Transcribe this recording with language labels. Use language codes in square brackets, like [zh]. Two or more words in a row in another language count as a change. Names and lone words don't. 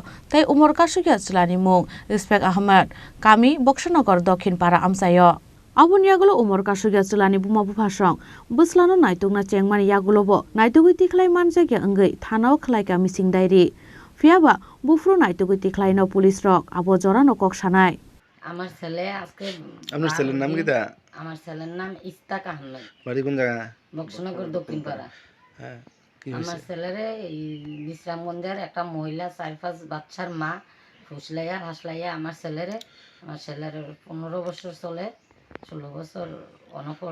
[trp] Tai Umor Kasuya Chwlani mung Respect Ahmed. Kami Bokshanagar Dokhin Para Amsayo. Abun yagulo Umor Kasuya Chwlani buma bufasong. Bwslano naitungna chengmani yagulobo. Naitugui tiklai manjagya anggai thanao khlaika mising dairi. Fiaba bufru naitugui tiklai no police rok. Abo jorano kok sanai. [bn] আমার ছেলে আজকে আপনার ছেলের নাম কি তা? আমার ছেলের নাম ইস্তাক আহমেদ। বাড়ি কোন জায়গা? বক্সনগর দক্ষিণ পাড়া। হ্যাঁ। কি আমার হইছে? ছেলেরে এই বিশ্রামগঞ্জের একটা মহিলা 4-5 বাচ্চার মা ফুসলাইয়া হাসলাইয়া আমার ছেলের 15 বছর চলে 16 বছর অনপর